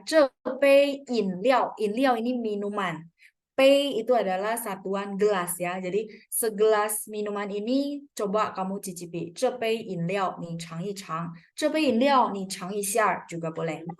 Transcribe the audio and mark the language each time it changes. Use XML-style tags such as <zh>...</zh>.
<zh>这杯饮料, 饮料</zh> <id>ini minuman. Pei itu adalah satuan gelas ya. Jadi segelas minuman ini coba kamu cicipi.</id> <zh>这杯饮料你尝一尝. 这杯饮料你尝一下</zh> <id>juga boleh.</id>